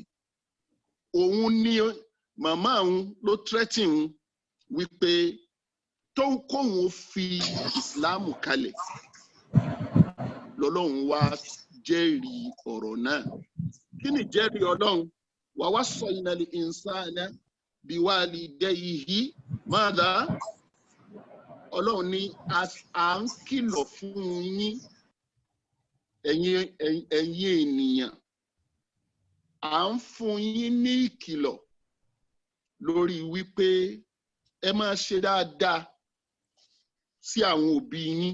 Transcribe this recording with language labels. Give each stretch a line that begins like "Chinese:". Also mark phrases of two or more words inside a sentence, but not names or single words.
Yoruba: Òun ní màmá òun ló threaten òun wípé tó kóun fi ìsìláàmù kalẹ̀ lọ́lọ́run wá jẹ́rìí ọ̀rọ̀ náà. Kí ni jẹ́rìí Ọlọ́run?
Arabic: ووصينا الإنسان بوالديه ماذا?
Yoruba: Ọlọ́run ní à ń kìlọ̀ fún yín ẹ̀yin ènìyàn, à ń fún yín ní ìkìlọ̀ lórí wípé ẹ máa ṣe dáadáa sí àwọn òbí yín.